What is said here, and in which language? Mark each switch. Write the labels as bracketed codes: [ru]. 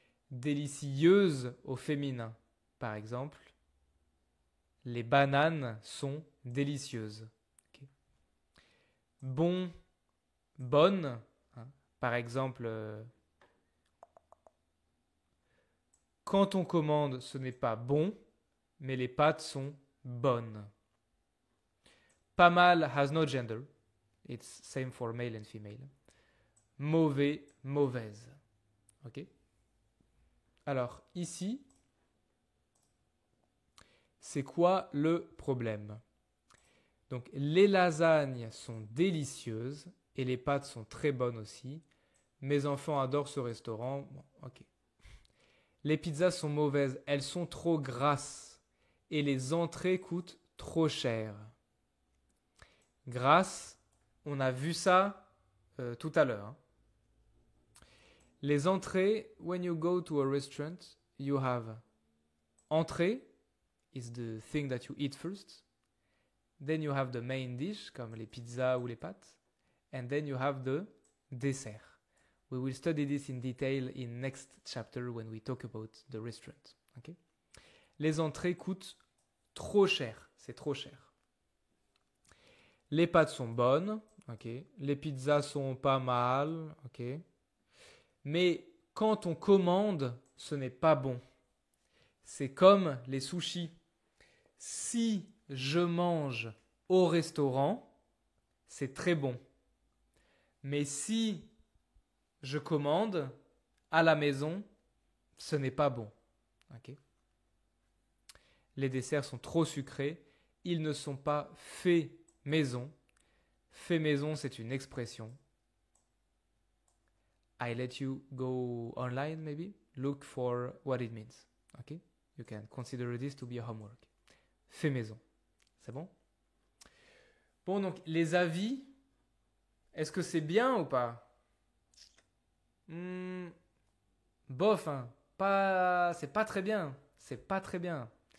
[fr] Délicieuse au féminin. Par exemple, les bananes sont délicieuses. Okay. Bon, bonne. Par exemple, quand on commande, ce n'est pas bon, mais les pâtes sont bonnes. [en] Pas mal has no gender. It's same for male and female. [fr] Mauvais, mauvaise. Ok? Alors, ici, c'est quoi le problème? Donc, les lasagnes sont délicieuses et les pâtes sont très bonnes aussi. Mes enfants adorent ce restaurant. Bon, ok. Les pizzas sont mauvaises, elles sont trop grasses et les entrées coûtent trop cher. Grasse, on a vu ça tout à l'heure. Hein. [en] Les entrées, when you go to a restaurant, you have entrée is the thing that you eat first. Then you have the main dish, [fr] comme les pizzas ou les pâtes. [en] And then you have the dessert. We will study this in detail in next chapter when we talk about the restaurant. Okay? [fr] Les entrées coûtent trop cher. C'est trop cher. Les pâtes sont bonnes. Okay? Les pizzas sont pas mal. Okay? Mais quand on commande, ce n'est pas bon. C'est comme les sushis. Si je mange au restaurant, c'est très bon. Mais si je commande à la maison, ce n'est pas bon. Okay? Les desserts sont trop sucrés. Ils ne sont pas faits maison. Fait maison, c'est une expression. [en] I let you go online, maybe. Look for what it means. Okay? You can consider this to be a homework. [fr] Fait maison. C'est bon? Bon, donc, les avis, est-ce que c'est bien ou pas? Bof, hein. C'est pas très bien. C'est pas très bien.